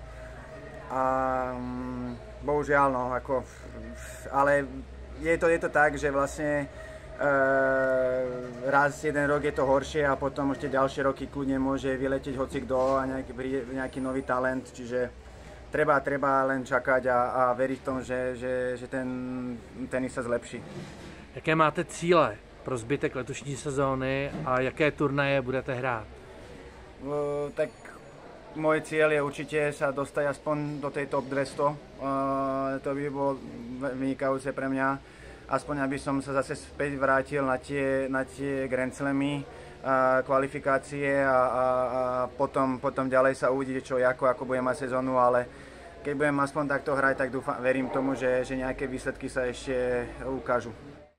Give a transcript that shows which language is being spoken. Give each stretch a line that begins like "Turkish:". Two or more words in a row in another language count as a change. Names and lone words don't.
Slovak: A bohužiaľ, no, ako, ale je to tak, že vlastne raz jeden rok je to horšie a potom ešte ďalšie roky kľudne môže vyletieť hocikdo a nejaký nový talent, čiže treba len čakať a veriť tomu, že ten tenis sa zlepší.
Czech: Jaké máte cíle pro zbytek letošní sezóny a jaké turnaje budete hrát?
Slovak: Tak môj cieľ je určite sa dostať aspoň do tej top 200. To by bolo vynikajúce pre mňa. Aspoň aby som sa zase späť vrátil na tie Grand Slamy, kvalifikácie a potom ďalej sa uvidí, čo ako budem mať sezónu, ale keď budem aspoň takto hrať, tak verím tomu, že nejaké výsledky sa ešte ukážu.